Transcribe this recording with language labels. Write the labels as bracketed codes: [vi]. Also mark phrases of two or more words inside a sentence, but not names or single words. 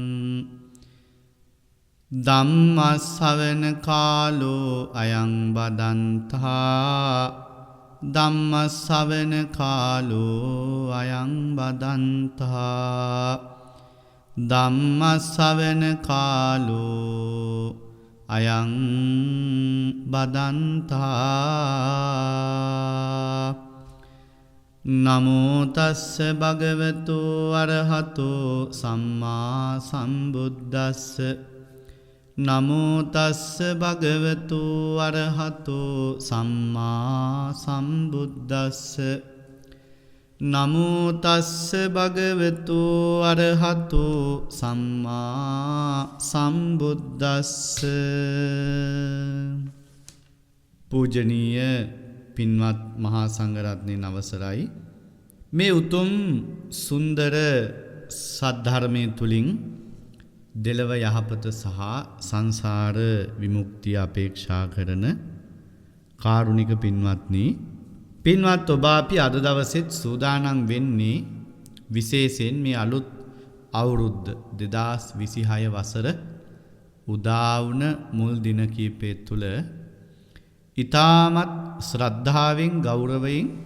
[pi] ධම්මස්සවන කාලෝ අයං බදන්තා ධම්මස්සවන කාලෝ අයං බදන්තා ධම්මස්සවන කාලෝ අයං බදන්තා නමෝ තස්ස භගවතු අරහතෝ සම්මා සම්බුද්දස්ස නමෝ තස්ස භගවතු අරහතෝ සම්මා සම්බුද්දස්ස නමෝ තස්ස භගවතු අරහතෝ සම්මා සම්බුද්දස්ස. [si] පූජනීය පින්වත් මහා සංඝරත්නයන් අවසරයි. මේ උතුම් සුන්දර සද්ධර්මයේ තුලින් දෙලව යහපත සහ සංසාර විමුක්තිය අපේක්ෂා කරන කාරුණික පින්වත්නි, පින්වත් ඔබ අපි අද දවසෙත් සූදානම් වෙන්නේ විශේෂයෙන් මේ අලුත් අවුරුද්ද 2026 වසර උදා වුණ මුල් දින කීපය තුළ ඊටමත් ශ්‍රද්ධාවෙන් ගෞරවයෙන්